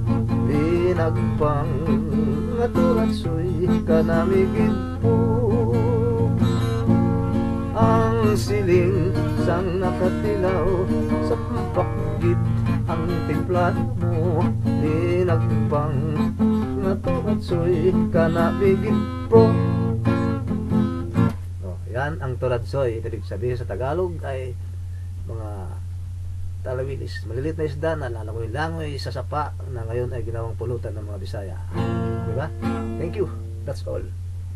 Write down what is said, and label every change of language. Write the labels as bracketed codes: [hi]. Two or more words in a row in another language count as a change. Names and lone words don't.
[hil] Linagpang nga turadsoy kanamigid po, ang siling sang nakatilaw, sampakgit ang timplada mo. Linagpang nga turadsoy kanamigid po. Yan ang turadsoy. [tl] Ibig sabihin sa Tagalog ay mga talawilis, malilit na isda na lalangoy-langoy sa sapa na ngayon ay ginawang pulutan ng mga Bisaya. Diba? [en] Thank you. That's all.